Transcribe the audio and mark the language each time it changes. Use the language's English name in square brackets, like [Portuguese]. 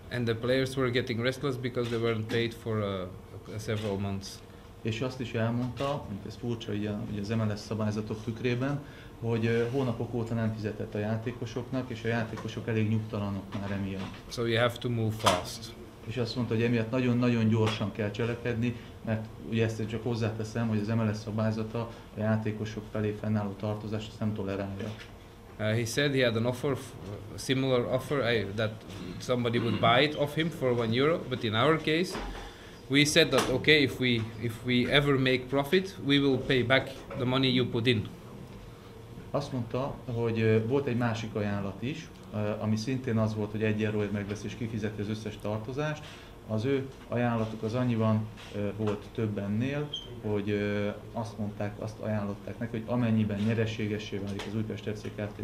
[English] And the players were getting restless because they weren't paid for several months. [Hungarian] És azt is elmondta, mint ez furcsa ugye az MLS szabályzatok tükrében, hogy hónapok óta nem fizetett a játékosoknak, és a játékosok elég nyugtalanok már emiatt. [English] So you have to move fast. [Hungarian] És azt mondta, hogy emiatt nagyon-nagyon gyorsan kell cselekedni, mert ugye ezt csak hozzáteszem, hogy az MLS szabályzata a játékosok felé fennálló tartozást ezt nem tolerálja. [English] He said he had an offer, a similar offer, that somebody would buy it off him for €1, but in our case, we said that okay, if we ever make profit, we will pay back the money you put in. [Hungarian] Azt mondta, hogy volt egy másik ajánlat is, ami szintén az volt, hogy 1 euróért megvesz és kifizeti az összes tartozást. Az ő ajánlatuk az annyiban volt több ennél, hogy azt ajánlották neki, hogy amennyiben nyereségessé válik az Újpest FC Kft.